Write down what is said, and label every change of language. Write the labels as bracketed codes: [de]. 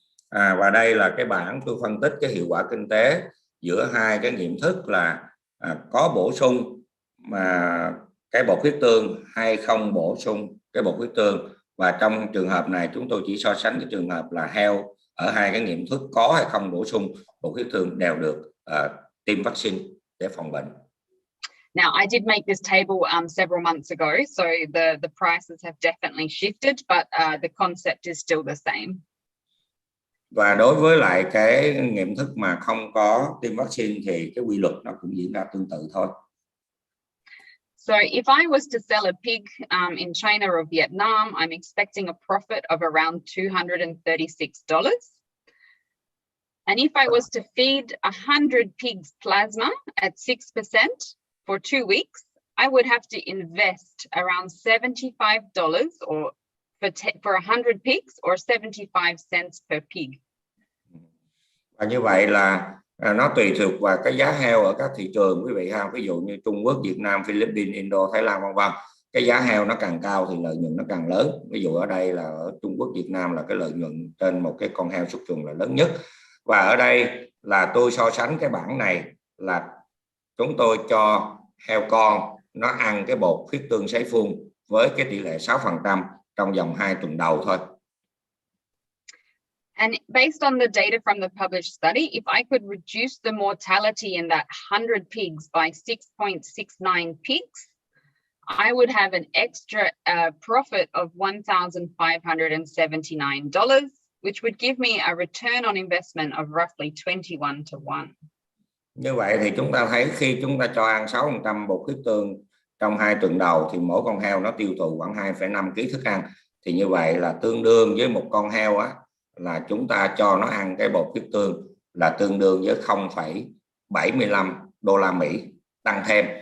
[vi] Và đây là cái bảng tôi phân tích cái hiệu quả kinh tế giữa hai cái nghiệm thức là có bổ sung mà cái bột huyết tương hay không bổ sung cái bột huyết tương. Và trong trường hợp này chúng tôi chỉ so sánh cái trường hợp là heo ở hai cái nghiệm thức có hay không bổ sung bột huyết tương đều được tiêm vaccine để phòng bệnh. [en] Now, I did make this table several months ago, so the prices have definitely shifted, but the concept is still the same. [vi] Và đối với lại cái nghiệm thức mà không có tiêm vaccine thì cái quy luật nó cũng diễn ra tương tự thôi. [en] So if I was to sell a pig in China or Vietnam, I'm expecting a profit of around $236. And if I was to feed 100 pigs plasma at 6% for 2 weeks, I would have to invest around $75 or for 100 pigs or 75 cents per pig. [vi] Và như vậy là nó tùy thuộc vào cái giá heo ở các thị trường quý vị ha. Ví dụ như Trung Quốc, Việt Nam, Philippines, Indo, Thái Lan vân vân. Cái giá heo nó càng cao thì lợi nhuận nó càng lớn. Ví dụ ở đây là ở Trung Quốc, Việt Nam là cái lợi nhuận trên một cái con heo xuất chuồng là lớn nhất. Và ở đây là tôi so sánh cái bảng này là chúng tôi cho heo con nó ăn cái bột huyết tương sấy phun với cái tỷ lệ 6% trong vòng 2 tuần đầu thôi. [en] And based on the data from the published study, if I could reduce the mortality in that 100 pigs by 6.69 pigs, I would have an extra profit of $1,579, which would give me a return on investment of roughly 21 to 1. [vi] Như vậy thì chúng ta thấy khi chúng ta cho ăn 6% bột huyết tương trong 2 tuần đầu thì mỗi con heo nó tiêu thụ khoảng 2,5 kg thức ăn. Thì như vậy là tương đương với một con heo á, là chúng ta cho nó ăn cái bột huyết tương là tương đương với 0,75 đô la Mỹ tăng thêm.